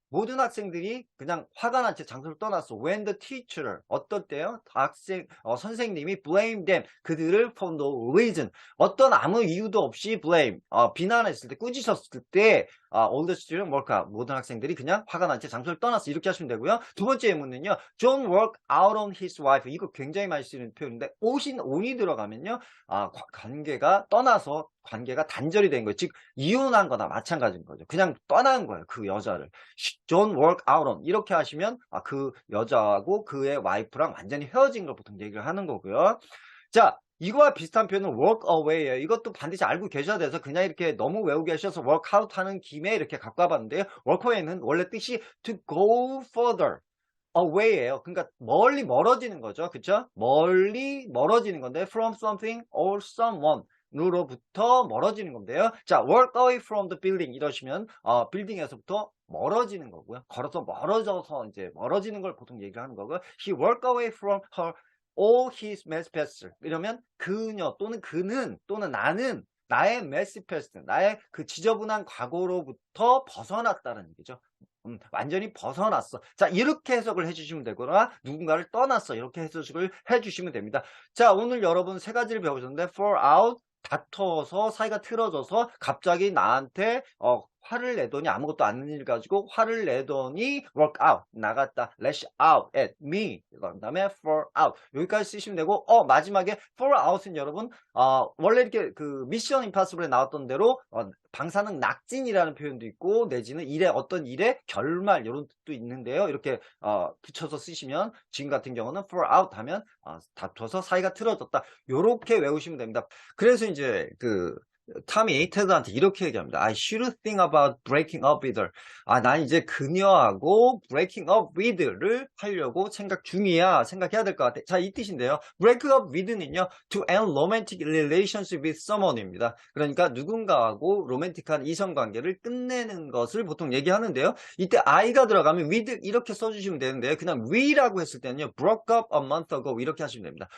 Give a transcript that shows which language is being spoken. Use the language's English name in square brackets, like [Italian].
[Korean] 모든 학생들이 그냥 화가 난 채 장소를 떠났어. When the teacher, 어떨 때요? 선생님이 blame them, 그들을 for no reason, 어떤 아무 이유도 없이 blame, 비난했을 때, 꾸짖었을 때, [English] all the students walk out, [Korean] 모든 학생들이 그냥 화가 난 채 장소를 떠났어. 이렇게 하시면 되고요. 두 번째 예문은요, [English] John walked out on his wife. [Korean] 이거 굉장히 많이 쓰는 표현인데, on이 들어가면요, 관계가 떠나서 관계가 단절이 된 거예요. 즉 이혼한 거나 마찬가지인 거죠. 그냥 떠난 거예요. 그 여자를. Don't work out on. 이렇게 하시면 그 여자하고 그의 와이프랑 완전히 헤어진 걸 보통 얘기를 하는 거고요. 자, 이거와 비슷한 표현은 work away예요. 이것도 반드시 알고 계셔야 돼서 그냥 이렇게 너무 외우고 계셔서 work out 하는 김에 이렇게 갖고 와봤는데요. work away는 원래 뜻이 [English] to go further away [Korean] 예요. 그러니까 멀리 멀어지는 거죠. 그쵸? 멀리 멀어지는 건데 from something or someone 으로부터 멀어지는 건데요. 자, walk away from the building 이러시면 빌딩에서부터 멀어지는 거고요. 걸어서 멀어져서 이제 멀어지는 걸 보통 얘기를 하는 거고요. [English] He walked away from her all his mess past. [Korean] 이러면 그녀 또는 그는 또는 나는 나의 mess past, 나의 그 지저분한 과거로부터 벗어났다는 얘기죠. 완전히 벗어났어. 자, 이렇게 해석을 해주시면 되거나 누군가를 떠났어. 이렇게 해석을 해주시면 됩니다. 자, 오늘 여러분 세 가지를 배우셨는데 fall out, 다퉈서 사이가 틀어져서 갑자기 나한테 화를 내더니 아무것도 아닌 일 가지고 화를 내더니 work out 나갔다 lash out at me 그 다음에 fall out 여기까지 쓰시면 되고 마지막에 fall out은 여러분 원래 이렇게 그 미션 임파서블에 나왔던 대로 방사능 낙진이라는 표현도 있고 내지는 일의 어떤 일의 결말 이런 뜻도 있는데요. 이렇게 붙여서 쓰시면 지금 같은 경우는 fall out 하면 다퉈서 사이가 틀어졌다. 요렇게 외우시면 됩니다. 그래서 이제 그 탐이 테드한테 이렇게 얘기합니다. [English] I should think about breaking up with her. [Korean] 난 이제 그녀하고 breaking up with를 하려고 생각 중이야. 생각해야 될 것 같아. 자, 이 뜻인데요. [English] break up with는요. to end romantic relationship with someone입니다. [Korean] 그러니까 누군가하고 로맨틱한 이성관계를 끝내는 것을 보통 얘기하는데요. 이때 I가 들어가면 with 이렇게 써주시면 되는데요. 그냥 we라고 했을 때는요. [English] broke up a month ago 이렇게 하시면 됩니다.